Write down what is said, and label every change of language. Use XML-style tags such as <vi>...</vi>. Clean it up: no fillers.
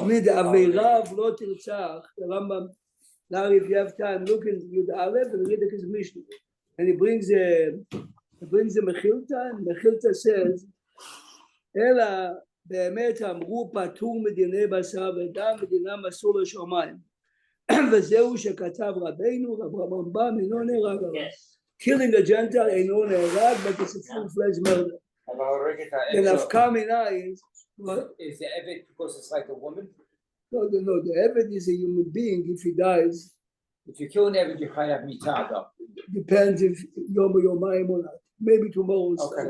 <en>I mean, the Aveira of Lo Tirtzach, the Rambam. Now, if you have time, look in Yud Aleph and read the Kesef Mishnah, and he brings the Mechilta, and Mechilta says,</en> <he>"Ela באמת אמרו פטור מדיני בשר ודם ודינם אסור לשמיים." וזהו שכתב רבנו, רמב"ם אינו נהרג עליו.</he> <en>Yes. Killing a Gentile</en> <he>אינו נהרג,</he> <en>but it's a full-fledged murder. The nafka mina is, what? Is the Evet because it's like a woman? No, the Eved is a human being. If he dies, If you're killing Evid, you're</en> <he>chayav mitah</he> <en>though. Depends if Yom Yomayim or not. Maybe tomorrow. we'll start</en>